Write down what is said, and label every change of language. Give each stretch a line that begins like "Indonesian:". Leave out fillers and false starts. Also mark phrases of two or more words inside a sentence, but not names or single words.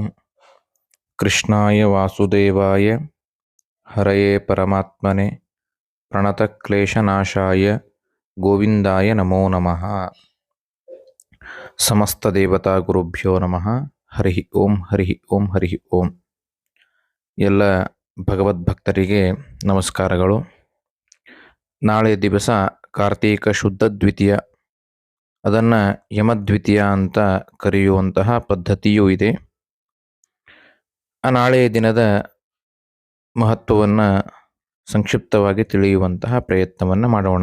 Sanskrit: ಕೃಷ್ಣಾಯ ವಾಸುದೇವಾಯ ಹರಯೇ ಪರಮಾತ್ಮನೆ ಪ್ರಣತಕ್ಲೇಶನಾಶಾಯ ಗೋವಿಂದಾಯ ನಮೋ ನಮಃ. ಸಮಸ್ತ ದೇವತಾ ಗುರುಭ್ಯೋ ನಮಃ. ಹರಿ ಓಂ. ಹರಿ ಓಂ. ಹರಿ ಓಂ.
Kannada: ಎಲ್ಲ ಭಗವದ್ಭಕ್ತರಿಗೆ ನಮಸ್ಕಾರಗಳು. ನಾಳೆ ದಿವಸ ಕಾರ್ತೀಕ ಶುದ್ಧ ದ್ವಿತೀಯ, ಅದನ್ನು ಯಮದ್ವಿತೀಯ ಅಂತ ಕರೆಯುವಂತಹ ಪದ್ಧತಿಯೂ ಇದೆ. ಆ ನಾಳೆಯ ದಿನದ ಮಹತ್ವವನ್ನು ಸಂಕ್ಷಿಪ್ತವಾಗಿ ತಿಳಿಯುವಂತಹ ಪ್ರಯತ್ನವನ್ನು ಮಾಡೋಣ.